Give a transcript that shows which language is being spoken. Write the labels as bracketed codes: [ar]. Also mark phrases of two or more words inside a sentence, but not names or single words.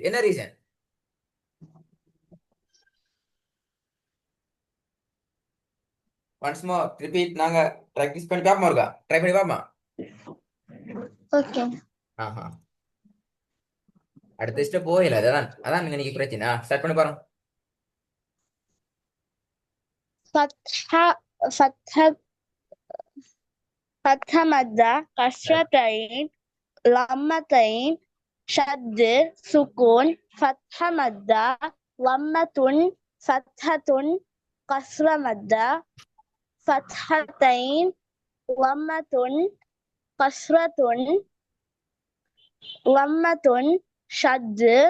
[en] என்ன reason? once more repeat. [ta] நாங்க ப்ராக்டிஸ் பண்ணி பார்ப்போம். இருக்கா ட்ரை பண்ணி பார்ப்போம். ஓகே. ஆஹா, அடுத்த ஸ்டெப் போகல. அதான் அதான் நீங்க பிரச்சனை. ஸ்டார்ட் பண்ணி பாருங்க. [ar] فتحة فتحة فتحة مادة كسرتين لمتين شد سكون فتحة مدة ضمة فتحة كسر مدة فتحتين ضمة كسرة ضمة شد